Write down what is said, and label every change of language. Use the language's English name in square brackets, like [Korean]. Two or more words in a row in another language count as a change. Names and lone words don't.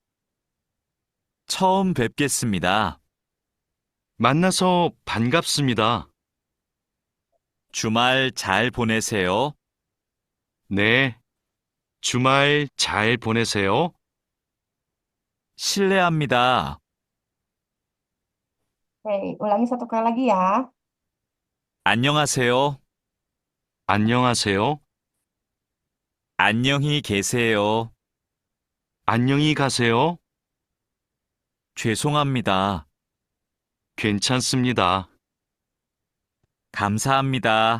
[Korean] 처음 뵙겠습니다. 만나서 반갑습니다. 주말 잘 보내세요. 네. 주말 잘 보내세요. 실례합니다. [Indonesian] Oke, ulangi satu kali lagi ya. [Korean] 안녕하세요. 안녕하세요. 안녕히 계세요. 안녕히 가세요. 죄송합니다. 괜찮습니다. 감사합니다.